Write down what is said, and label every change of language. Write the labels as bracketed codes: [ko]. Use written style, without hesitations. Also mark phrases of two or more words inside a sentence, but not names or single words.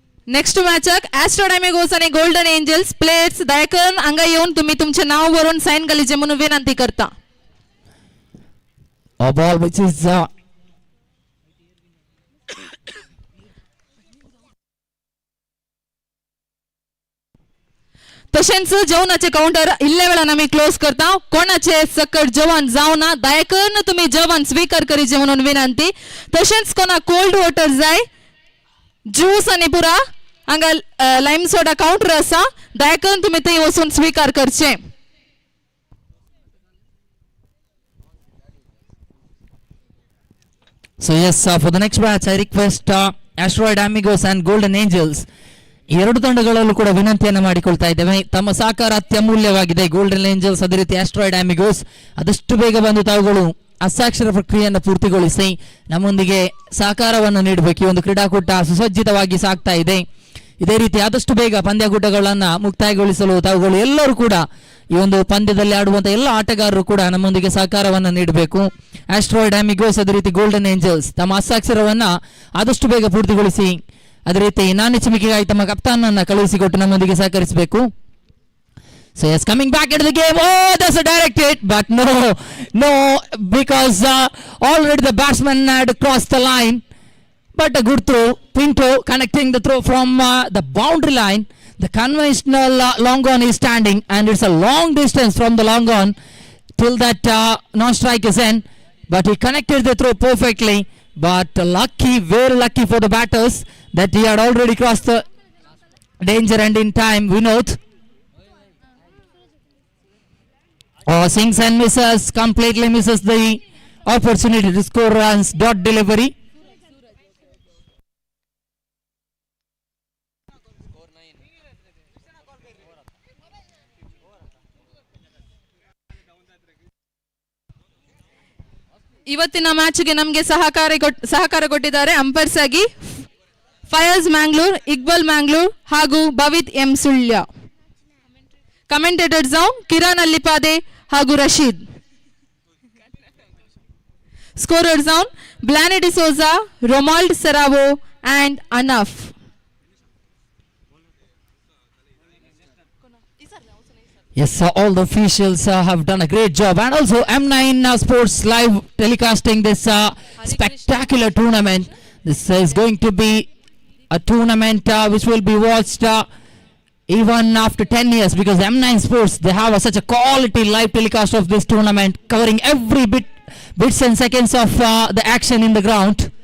[en] next match [kok] ॲस्ट्रोडायमेगोस आणि गोल्डन एंजल्स प्लेयर्स दया करून हांगा येवन तुम्ही तुमचे नाव बरोवन साइन घालीचे म्हणून विनंती करता. [en] A ball which is [kok] तशेंच जेवणाचे काउंटर इल्ले वेळान आम्ही क्लोज करता. कोणाचे सकट जेवण जावना दया करून तुम्ही जेवण स्वीकार करीचे म्हणून विनंती. तशेंच कोणा [en] cold water [kok] जाय ज्यूस आणि पुरा हांगा [en] lime soda counter [kok] आसा दया करून तुम्ही थंय वचून स्वीकार करचे. [en] So yes, for the next match I request Asteroid Amigos and Golden Angels [kn] ಎರಡು ತಂಡಗಳಲ್ಲೂ ಕೂಡ ವಿನಂತಿಯನ್ನು ಮಾಡಿಕೊಳ್ತಾ ಇದ್ದೇವೆ. ತಮ್ಮ ಸಹಕಾರ ಅತ್ಯಮೂಲ್ಯವಾಗಿದೆ. ಗೋಲ್ಡನ್ ಏಂಜಲ್ಸ್ ಅದೇ ರೀತಿ ಆಸ್ಟ್ರಾಯ್ಡ್ ಆಮಿಗೋಸ್ ಆದಷ್ಟು ಬೇಗ ಬಂದು ತಾವುಗಳು ಹಸ್ತಾಕ್ಷರ ಪ್ರಕ್ರಿಯೆಯನ್ನು ಪೂರ್ತಿಗೊಳಿಸಿ ನಮ್ಮೊಂದಿಗೆ ಸಹಕಾರವನ್ನು ನೀಡಬೇಕು. ಈ ಒಂದು ಕ್ರೀಡಾಕೂಟ ಸುಸಜ್ಜಿತವಾಗಿ ಸಾಗ್ತಾ ಇದೆ. ಇದೇ ರೀತಿ ಆದಷ್ಟು ಬೇಗ ಪಂದ್ಯಕೂಟಗಳನ್ನು ಮುಕ್ತಾಯಗೊಳಿಸಲು ತಾವುಗಳು ಎಲ್ಲರೂ ಕೂಡ ಈ ಒಂದು ಪಂದ್ಯದಲ್ಲಿ ಆಡುವಂಥ ಎಲ್ಲ ಆಟಗಾರರು ಕೂಡ ನಮ್ಮೊಂದಿಗೆ ಸಹಕಾರವನ್ನು ನೀಡಬೇಕು. ಆಸ್ಟ್ರಾಯ್ಡ್ ಆಮಿಗೋಸ್ ಅದೇ ರೀತಿ ಗೋಲ್ಡನ್ ಏಂಜಲ್ಸ್ ತಮ್ಮ ಹಸ್ತಾಕ್ಷರವನ್ನು ಆದಷ್ಟು ಬೇಗ ಪೂರ್ತಿಗೊಳಿಸಿ ಅದೇ ರೀತಿ ನಾಣ್ಯಚಿಮಿಕೆಗಾಗಿ ತಮ್ಮ ಕಪ್ತಾನನ್ನು ಕಳುಹಿಸಿಕೊಟ್ಟು ನಮ್ಮೊಂದಿಗೆ ಸಹಕರಿಸಬೇಕು. [en] So yes, coming back into the game. Oh, that's a direct hit, but no, because already the batsman had crossed the line. But a good throw. Pinto connecting the throw from the boundary line. The conventional long on is standing, and it's a long distance from the long on till that non-strike is in. But he connected the throw perfectly. But lucky, very lucky for the batters that he had already crossed the danger and in time. Vinod. Sings and misses, completely misses the opportunity to score runs. Dot delivery. [kn] ಇವತ್ತಿನ ಮ್ಯಾಚ್ಗೆ ನಮಗೆ ಸಹಕಾರ ಕೊಟ್ಟಿದ್ದಾರೆ ಅಂಪೈರ್ಸ್ ಆಗಿ ಫಯರ್ಸ್ ಮ್ಯಾಂಗ್ಳೂರ್, ಇಕ್ಬಲ್ ಮ್ಯಾಂಗ್ಳೂರ್ ಹಾಗೂ ಭವಿತ್ ಎಂ ಸುಳ್ಯ. ಕಮೆಂಟೇಟರ್ಸ್ ಕಿರಣ್ ಅಲ್ಲಿಪಾದೆ ಹಾಗೂ ರಶೀದ್. ಸ್ಕೋರರ್ಸ್ ಬ್ಲಾನೆ ಡಿಸೋಜಾ, ರೊಮಾಲ್ಡ್ ಸೆರಾವೋ ಅಂಡ್ ಅನಫ್. [en] Yes, all the officials have done a great job, and also M9 Sports live telecasting this spectacular tournament. This is going to be a tournament which will be watched even after 10 years, because M9 Sports, they have such a quality live telecast of this tournament, covering every bits and seconds of the action in the ground.